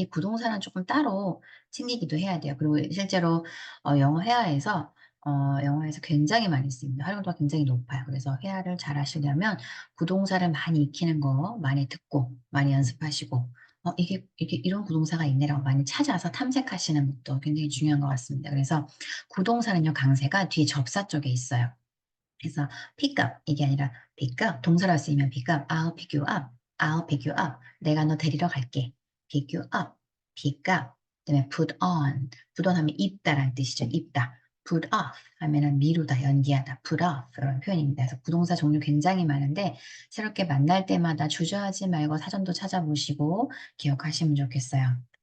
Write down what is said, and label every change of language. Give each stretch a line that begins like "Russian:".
Korean: 이 구동사는 조금 따로 챙기기도 해야 돼요. 그리고 실제로 영어 회화에서 영어에서 굉장히 많이 쓰입니다. 활용도가 굉장히 높아요. 그래서 회화를 잘 하시려면 구동사를 많이 익히는 거 많이 듣고 많이 연습하시고 이게 이런 구동사가 있네라고 많이 찾아서 탐색하시는 것도 굉장히 중요한 것 같습니다. 그래서 구동사는요, 강세가 뒤에 접사 쪽에 있어요. 그래서
English: pick up
Korean: 이게 아니라
English: pick up
Korean: 동사로 쓰이면
English: pick up, I'll pick you up, I'll pick you up.
Korean: 내가 너 데리러 갈게.
English: pick you up, pick up.
Korean: 그다음에 put on 하면 입다라는 뜻이죠. 입다. put off 하면은 미루다, 연기하다. put off 이런 표현입니다. 그래서 부동사 종류 굉장히 많은데 새롭게 만날 때마다 주저하지 말고 사전도 찾아보시고 기억하시면 좋겠어요.